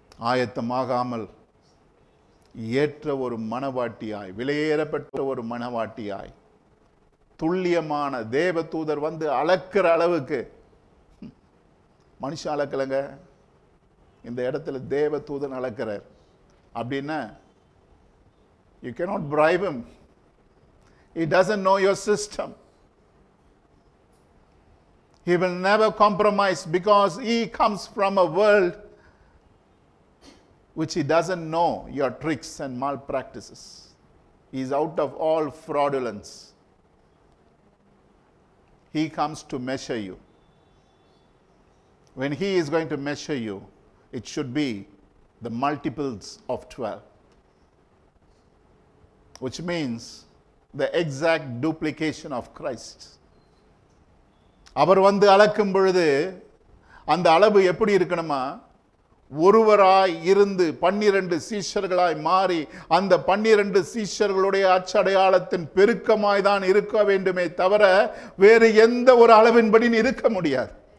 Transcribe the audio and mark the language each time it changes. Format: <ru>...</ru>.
<ta>ஆயத்தமாகாமல் ஏற்ற ஒரு மனவாட்டியாய், விலையேறப்பட்ட ஒரு மனவாட்டியாய், துல்லியமான தேவ தூதர் வந்து அளக்கிற அளவுக்கு, மனுஷன் அளக்கலைங்க, இந்த இடத்துல தேவ தூதன் அளக்கிறார். அப்படின்னா</ta> <en>you cannot bribe him. He doesn't know your system. He will never compromise because he comes from a world which he doesn't know your tricks and malpractices. He is out of all fraudulence. He comes to measure you. When he is going to measure you, it should be the multiples of 12, which means the exact duplication of Christ.</en> <ta>அவர் வந்து அளக்கும் பொழுது அந்த அளவு எப்படி இருக்கணுமா, ஒருவராய் இருந்து 12 சீஷர்களாய் மாறி அந்த 12 சீஷர்களுடைய அச்சடையாளத்தின் பெருக்கமாய் தான் இருக்க வேண்டுமே தவிர வேறு எந்த ஒரு அளவின்படி இருக்க முடியாது.</ta>